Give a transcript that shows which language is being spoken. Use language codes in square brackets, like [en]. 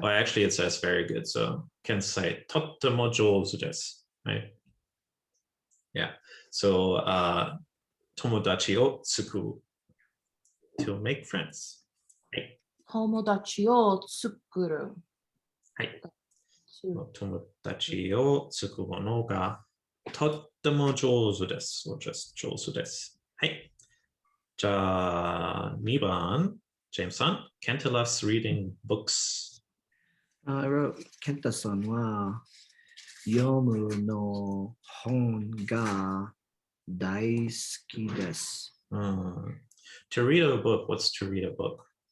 [en] Or actually, it says very good, so can say [ja] tottemo jouzu desu, [en] right? Yeah. So [ja] tomodachi o tsuku, [en] to make friends. [ja] 友達を作る。はい。友達を作るのがとっても上手です。 or just 上手です。はい。じゃあ、2番、ジェームさん。 [en] Kenta loves reading books. I wrote, [ja] Kenta-san はyomu no hon ga daisuki desu. [en] To read a book, what's to read a book?